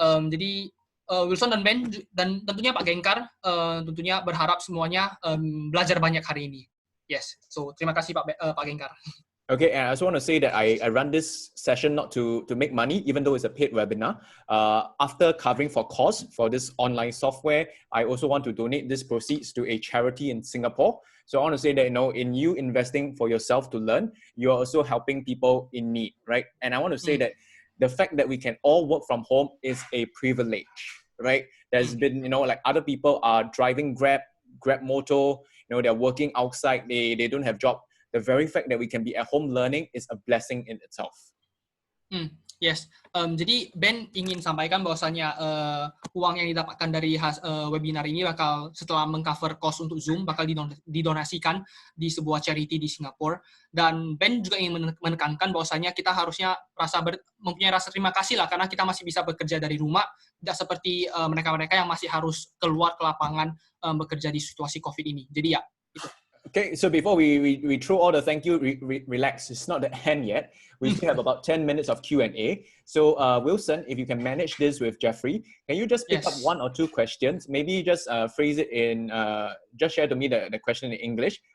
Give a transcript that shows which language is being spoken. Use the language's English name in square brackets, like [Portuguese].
[Indonesian] Jadi Wilson dan Ben dan tentunya Pak Gencar tentunya berharap semuanya belajar banyak hari ini. [English] Yes. So, [Indonesian] terima kasih Pak Gencar. [English] Okay, and I also want to say that I run this session not to make money, even though it's a paid webinar. After covering for costs for this online software, I also want to donate this proceeds to a charity in Singapore. So I want to say that, in you investing for yourself to learn, you're also helping people in need, right? And I want to say that the fact that we can all work from home is a privilege, right? There's been, like other people are driving Grab Moto, they're working outside, they don't have job. The very fact that we can be at home learning is a blessing in itself. Yes. [Indonesian] Jadi Ben ingin sampaikan bahwasanya uang yang didapatkan dari webinar ini bakal setelah mengcover cost untuk Zoom bakal didonasikan di sebuah charity di Singapura. Dan Ben juga ingin menekankan bahwasanya kita harusnya mempunyai rasa terima kasih lah karena kita masih bisa bekerja dari rumah, tidak seperti mereka-mereka yang masih harus keluar ke lapangan bekerja di situasi COVID ini. Jadi ya, itu. [English] Okay, so before we throw all the thank you, relax. It's not the end yet. We still have about 10 minutes of Q&A. So Wilson, if you can manage this with Jeffrey, can you just pick up one or two questions? Maybe just phrase it in, just share to me the question in English.